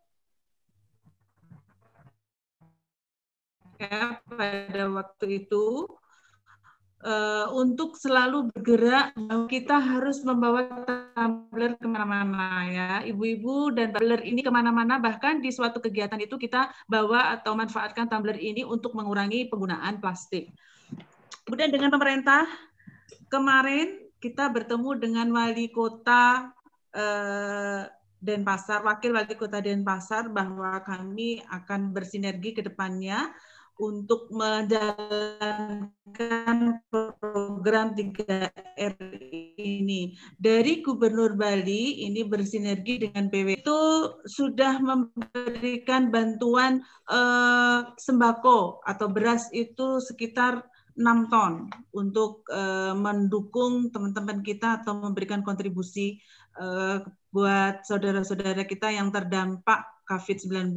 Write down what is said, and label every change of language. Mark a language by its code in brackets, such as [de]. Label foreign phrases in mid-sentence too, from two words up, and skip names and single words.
[id] ya, pada waktu itu untuk selalu bergerak, kita harus membawa tumbler kemana-mana ya, ibu-ibu, dan tumbler ini kemana-mana, bahkan di suatu kegiatan itu kita bawa atau manfaatkan tumbler ini untuk mengurangi penggunaan plastik. Kemudian dengan pemerintah, kemarin kita bertemu dengan wali kota Denpasar, wakil wali kota Denpasar, bahwa kami akan bersinergi ke depannya untuk menjalankan program 3R ini. Dari Gubernur Bali ini bersinergi dengan PW itu sudah memberikan bantuan sembako atau beras itu sekitar 6 ton untuk mendukung teman-teman kita atau memberikan kontribusi buat saudara-saudara kita yang terdampak COVID-19.